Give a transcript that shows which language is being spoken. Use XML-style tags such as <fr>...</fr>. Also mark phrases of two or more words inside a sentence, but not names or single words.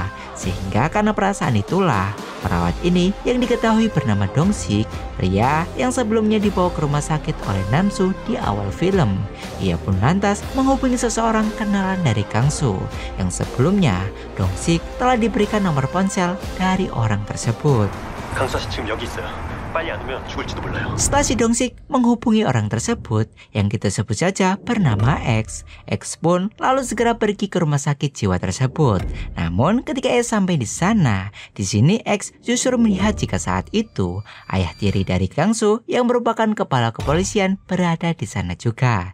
<id>Sehingga karena perasaan itulah, perawat ini yang diketahui bernama Dong Sik, pria yang sebelumnya dibawa ke rumah sakit oleh Nam Su di awal film. Ia pun lantas menghubungi seseorang kenalan dari Kang Su, yang sebelumnya Dong Sik telah diberikan nomor ponsel dari orang tersebut.</id> <ko>강사 씨 지금 여기 있어요. 빨리 안 오면 죽을지도 몰라요.</ko> <id>Setelah si Dong Sik menghubungi orang tersebut yang kita sebut saja bernama X, X pun lalu segera pergi ke rumah sakit jiwa tersebut. Namun ketika ia sampai di sana, di sini X justru melihat jika saat itu ayah tiri dari Kang Su yang merupakan kepala kepolisian berada di sana juga.</id>